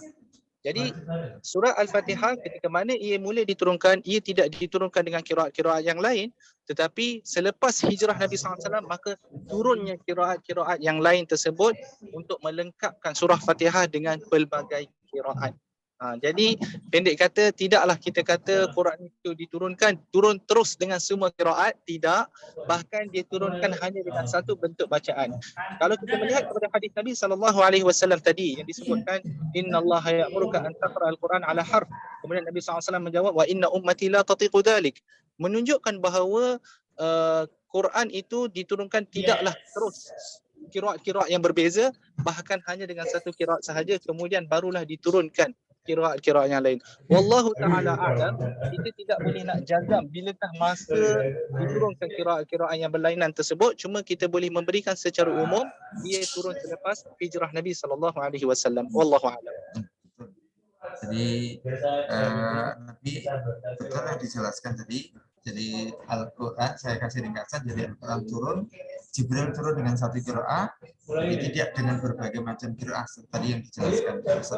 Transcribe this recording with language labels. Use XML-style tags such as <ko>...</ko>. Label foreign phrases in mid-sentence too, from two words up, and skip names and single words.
<ms>Jadi surah Al-Fatihah ketika mana ia mula diturunkan, ia tidak diturunkan dengan qiraat-qiraat yang lain, tetapi selepas hijrah Nabi SAW maka turunnya qiraat-qiraat yang lain tersebut untuk melengkapkan surah Fatihah dengan pelbagai qiraat. Jadi pendek kata, tidaklah kita kata Quran itu turun terus dengan semua qiraat, tidak, bahkan dia turunkan hanya dengan satu bentuk bacaan. Kalau kita melihat kepada hadis Nabi SAW tadi yang disebutkan</ms> <ar>إن الله يأمرك أن تقرأ القرآن على حرف,</ar> <ms>kemudian Nabi SAW menjawab</ms> <ar>وإن أمتي لا تطيق ذلك,</ar> <ms>menunjukkan bahawa Quran itu diturunkan tidaklah terus qiraat-qiraat yang berbeza, bahkan hanya dengan satu qiraat sahaja, kemudian barulah diturunkan qiraat-qiraat yang lain.</ms> <ar>والله تعالى أعلم,</ar> <ms>kita tidak boleh nak jazam bilakah masa diturunkan qiraat-qiraat yang berlainan tersebut, cuma kita boleh memberikan secara umum ia turun selepas hijrah Nabi SAW.</ms> <ar>والله أعلم.</ar> <id>Jadi Nabi betul yang dijelaskan tadi. Jadi Al-Quran, saya kasih ringkasan, jadi Al-Quran turun, Jibril turun dengan satu qiraah, tidak dengan berbagai macam qiraah tadi yang dijelaskan Ustaz.</id>